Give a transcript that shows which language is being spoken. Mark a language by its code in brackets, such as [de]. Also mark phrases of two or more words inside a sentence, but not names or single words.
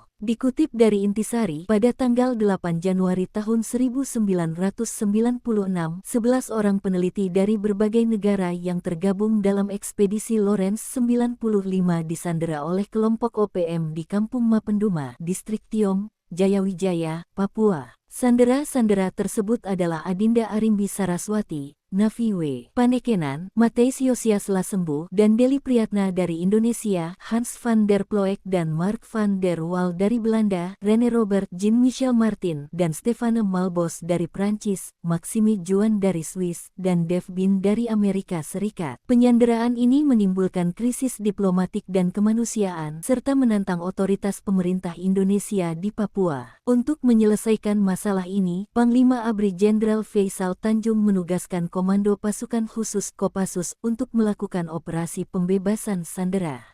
[id] Dikutip dari Intisari, pada tanggal 8 Januari tahun 1996, 11 orang peneliti dari berbagai negara yang tergabung dalam ekspedisi Lawrence 95 disandera oleh kelompok OPM di Kampung Mapenduma, Distrik Tiong, Jayawijaya, Papua. Sandera-sandera tersebut adalah Adinda Arimbi Saraswati, Nafi W. Panekenan, Mateis Yosias Lasembu, dan Deli Priyatna dari Indonesia, Hans van der Ploeg dan Mark van der Waal dari Belanda, René Robert Jean-Michel Martin, dan Stefane Malbos dari Prancis, Maxime Juan dari Swiss, dan Dave Bin dari Amerika Serikat. Penyanderaan ini menimbulkan krisis diplomatik dan kemanusiaan, serta menantang otoritas pemerintah Indonesia di Papua. Untuk menyelesaikan masalah ini, Panglima ABRI Jenderal Faisal Tanjung menugaskan Komando Pasukan Khusus Kopassus untuk melakukan operasi pembebasan sandera.